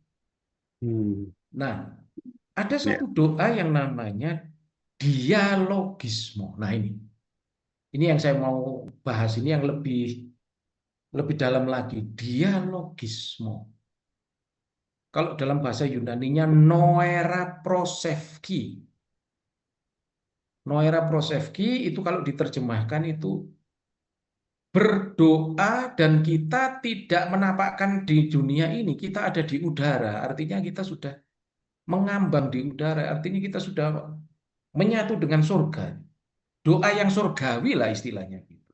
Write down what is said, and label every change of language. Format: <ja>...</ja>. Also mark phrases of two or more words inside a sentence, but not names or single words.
<id>Nah, ada satu doa yang namanya dialogisme. Nah, ini yang saya mau bahas, ini yang lebih dalam lagi, dialogisme. Kalau dalam bahasa Yunaninya</id> <el>νοερά προσευχή. Νοερά προσευχή</el> <id>itu kalau diterjemahkan itu berdoa dan kita tidak menapakkan di dunia ini, kita ada di udara. Artinya kita sudah mengambang di udara, artinya kita sudah menyatu dengan surga. Doa yang surgawi lah istilahnya gitu.</id>